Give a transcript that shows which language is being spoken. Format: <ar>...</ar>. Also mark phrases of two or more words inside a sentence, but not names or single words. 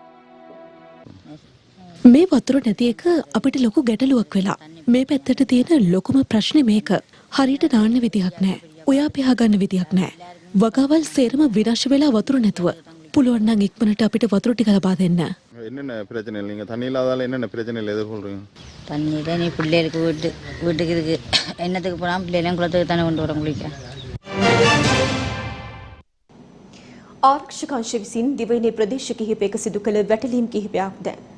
<si>මේ වතුර නැති එක අපිට ලොකු ගැටලුවක් වෙලා. මේ පැත්තට තියෙන ලොකුම ප්‍රශ්නේ මේක. හරියට නාන්න විදිහක් නැහැ. ඔයා පියා ගන්න විදිහක් නැහැ. වගාවල් සේරම විනාශ වෙලා වතුර නැතුව. පුළුවන් නම් ඉක්මනට අපිට වතුර ටික ලබා දෙන්න.</si> <ta>என்னென்ன பிரச்சனை இல்லைங்க தண்ணி இல்லாதால என்னென்ன பிரச்சனைகள் எதிர்கொள்றீங்க? தண்ணி நீ பிள்ளைகளுக்கு வீட்டுக்கு இருக்கு என்னத்துக்கு போனால் பிள்ளைகளும் குளத்துக்கு தானே கொண்டு வர குளிக்க.</ta> <si>ආරක්ෂක අංශ විසින් දිවයිනේ ප්‍රදේශ කිහිපයක සිදු කළ වැටලීම් කිහිපයක් දැන්</si>